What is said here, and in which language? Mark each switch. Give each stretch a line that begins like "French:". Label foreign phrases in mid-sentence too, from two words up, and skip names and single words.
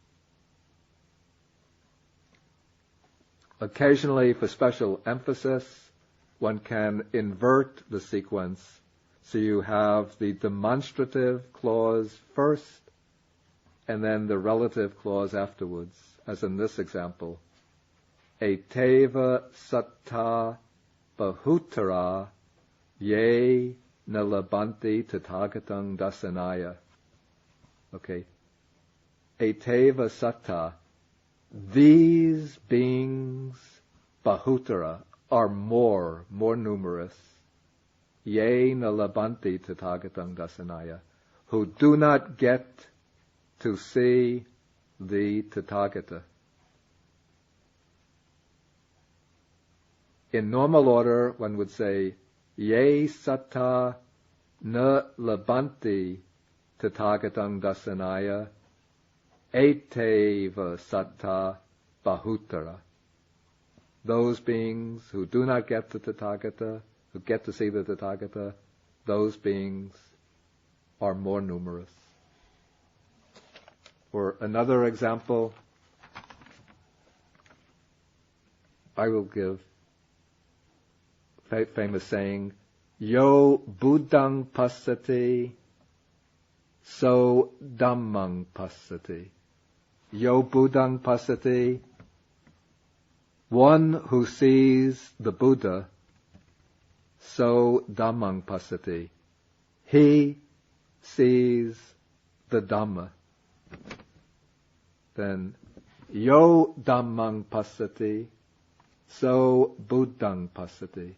English: Occasionally, for special emphasis, one can invert the sequence. So you have the demonstrative clause first, and then the relative clause afterwards, as in this example.
Pali: Eteva satta bahutara ye nalabanti tatagatam dasanaya. Okay. Eteva satta.
English: These beings, bahutara, are more numerous.
Pali: Ye nalabanti tatagatam dasanaya.
English: Who do not get to see the Tathagata. In normal order, one would say,
Pali: ye satta na labanti tatagatam dasanaya eteva satta bahutara.
English: Those beings who do not get the Tathagata, who get to see the Tathagata, those beings are more numerous. Or another example, I will give famous saying,
Pali: yo buddhang passati, so dhammang passati. Yo buddhang passati,
English: One who sees the Buddha,
Pali: so Dhammang Passati.
English: He sees the Dhamma.
Pali: Then, Yo Dhammang Passati, so Buddhang Passati.